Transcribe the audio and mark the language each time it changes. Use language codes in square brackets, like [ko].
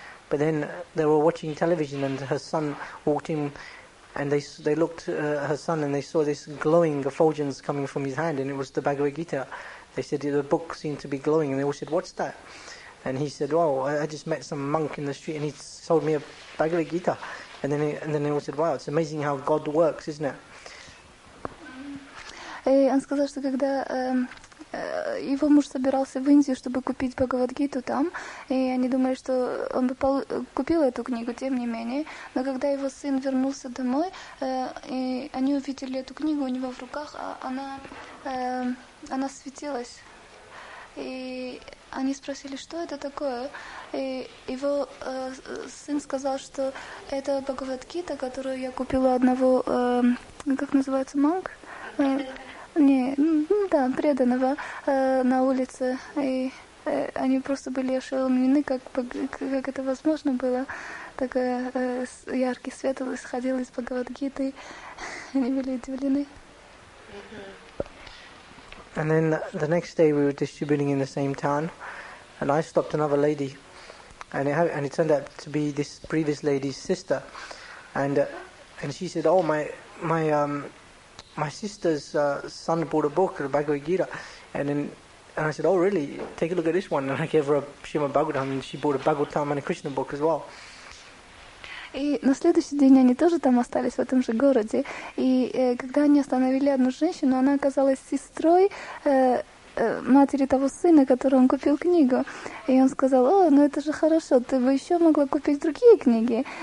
[en] But then they were watching television, and her son walked in, and they looked at her son and they saw this glowing effulgence coming from his hand, and it was the Bhagavad Gita. They said the book seemed to be glowing, and they all said, "What's that?" And he said, "Well, I just met some monk in the street and he sold me a Bhagavad Gita." And then they all said, "Wow, it's amazing how God works, isn't it?" [ru] И он сказал, что когда его муж собирался в Индию, чтобы купить Бхагавад-гиту там, и они думали, что он бы купил эту книгу, тем не менее. Но когда его сын вернулся домой, и они увидели эту книгу у него в руках, она светилась. И они спросили, что это такое? И его сын сказал, что это Бхагавад-гита, которую я купила одного, как называется, монк? Не, да, преданного на улице, и они просто были ошеломлены, как это возможно было. Такой яркий свет исходил из Бхагавад-гиты, они были удивлены. [en] And then the next day we were distributing in the same town, and I stopped another lady, and it turned out to be this previous lady's sister, and she said, "Oh, my sister's son bought a book, the Bhagavad Gita," and I said, "Oh, really? Take a look at this one." And I gave her a Srimad Bhagavatam, and she bought a Bhagavatam and a Krishna book as well. [ru] И на следующий день они тоже там остались в этом же городе, и когда они остановили одну женщину, она оказалась сестрой матери того сына, которому он купил книгу. И он сказал, "О, ну это же хорошо, ты бы еще могла купить другие книги."